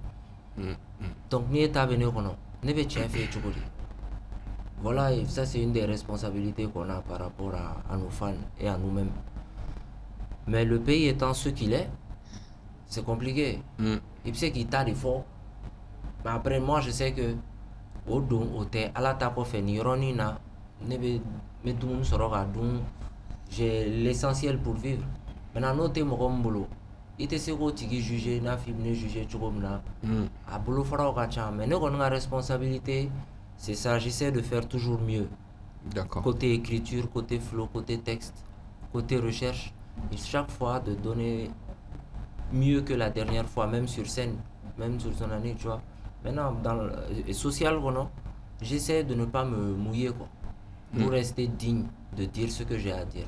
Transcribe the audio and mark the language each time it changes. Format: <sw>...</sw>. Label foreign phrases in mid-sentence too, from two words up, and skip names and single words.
<bm>Donc n'i ye ta bɛ ne kɔnɔ ne bɛ tiɲɛ f'e ye cogo di.</bm> <fr>Voilà, et ça c'est une des responsabilités qu'on a par rapport à nos fans et à nous-mêmes. Mais le pays étant ce qu'il est, c'est compliqué. Il sait qu'il t'a des fort. Mais après moi je sais que</fr> <bm>au don au tɛ ala ta kɔfɛ nin yɔrɔnin na ne bɛ dumuni sɔrɔ ka dun</bm> <fr>j'ai l'essentiel pour vivre.</fr> <bm>Maintenant n'o tɛ mɔgɔ min bolo i tɛ se k'o tigi juger n'a fɔ i bɛ ne juger cogo min na a bolofaraw ka ca mais ne kɔni ka responsabilité</bm> <fr>c'est ça, j'essaie de faire toujours mieux. D'accord. Côté écriture, côté flow, côté texte, côté recherche, et chaque fois de donner mieux que la dernière fois, même sur scène, même sur son année, tu vois. Maintenant, dans le social, j'essaie de ne pas me mouiller, quoi, pour rester digne de dire ce que j'ai à dire.</fr>